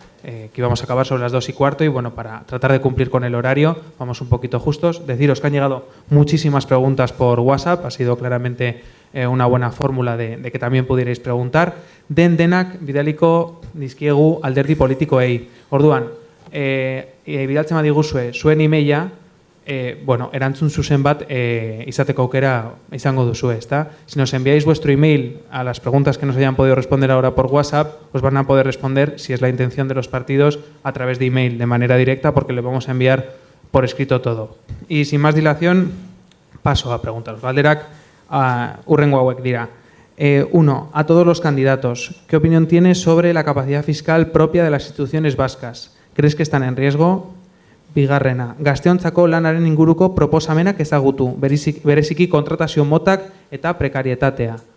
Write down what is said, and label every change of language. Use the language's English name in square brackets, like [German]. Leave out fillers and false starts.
[Spanish] Que íbamos a acabar sobre las 2:15 y bueno, para tratar de cumplir con el horario, vamos un poquito justos. Deciros que han llegado muchísimas preguntas por WhatsApp, ha sido claramente una buena fórmula de que también pudierais preguntar. [Basque] Denak bidaliko dizkiegu alderdi politikoei. Orduan, bidaltzen badiguzue zuen emaila, bueno, erantzun zuzen bat izateko aukera izango duzue, ¿está? [Spanish] Si nos enviáis vuestro email a las preguntas que nos hayan podido responder ahora por WhatsApp, os van a poder responder, si es la intención de los partidos, a través de email, de manera directa, porque le vamos a enviar por escrito todo. Y sin más dilación, paso a preguntaros. [Basque] Galderak, hurrengo hauek dira. [Spanish] 1. A todos los candidatos, ¿qué opinión tienes sobre la capacidad fiscal propia de las instituciones vascas? ¿Crees que están en riesgo? [Basque] Bigarrena, gazteontzako lanaren inguruko proposamenak ezagutu, bereziki kontratazio motak eta prekarietatea.